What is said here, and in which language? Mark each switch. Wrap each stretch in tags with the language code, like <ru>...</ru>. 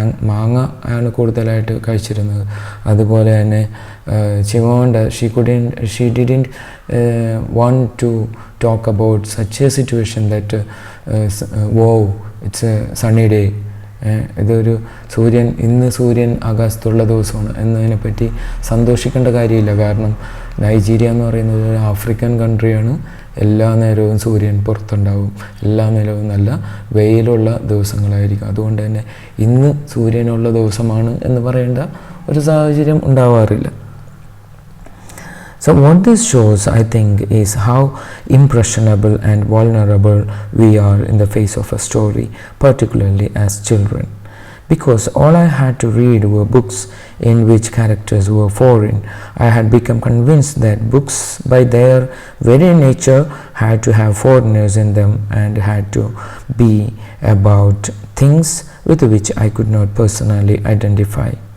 <ml>മാങ്ങ ആണ് കൂടുതലായിട്ട് കഴിച്ചിരുന്നത്. അതുപോലെ തന്നെ</ml> <en>Chimamanda she didn't want to talk about such a situation that wow, it's a sunny day,</en> <ml>ഇതൊരു ഇന്ന് സൂര്യൻ ആകാശത്തുള്ള ദിവസമാണ് എന്നതിനെപ്പറ്റി സന്തോഷിക്കേണ്ട കാര്യമില്ല. കാരണം നൈജീരിയ എന്ന് പറയുന്നത് ഒരു ആഫ്രിക്കൻ കൺട്രിയാണ്. എല്ലാ നേരവും സൂര്യൻ പുറത്തുണ്ടാവും, എല്ലാ നേരവും നല്ല വെയിലുള്ള ദിവസങ്ങളായിരിക്കും. അതുകൊണ്ട് തന്നെ ഇന്ന് സൂര്യനുള്ള ദിവസമാണ് എന്ന് പറയേണ്ട ഒരു സാഹചര്യം ഉണ്ടാവാറില്ല.</ml> <en>So what this shows, I think, is how impressionable and vulnerable we are in the face of a story, particularly as children. Because all I had to read were books in which characters were foreign, I had become convinced that books by their very nature had to have foreigners in them and had to be about things with which I could not personally identify.</en>